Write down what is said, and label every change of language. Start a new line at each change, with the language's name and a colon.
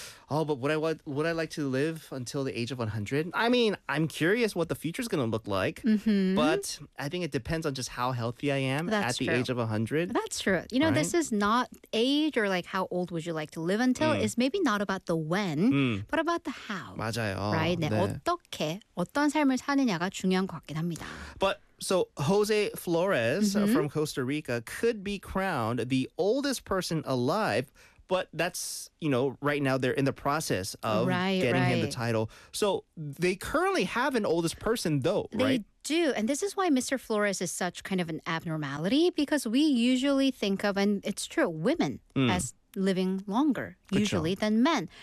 English: oh, but would I like to live until the age of 100? I mean, I'm curious what the future's going to look like. Mm-hmm. But I think it depends on just how healthy I am the age of 100. That's true. You know, right? This is not age or like how old would you like to live until. Mm. It's maybe not about the when, but about the how.
Korean: 맞아요. Right? 네. 네. 어떻게, 어떤 삶을 사느냐가 중요한 것 같긴 합니다.
English: But so Jose Flores mm-hmm. from Costa Rica could be crowned the oldest person alive. But that's, you know, right now they're in the process of getting him the title. So they currently have an oldest person, though, they right? They do. And this is why Mr. Flores is such kind of an abnormality, because we usually think of, and it's true, women as living longer, usually, than men.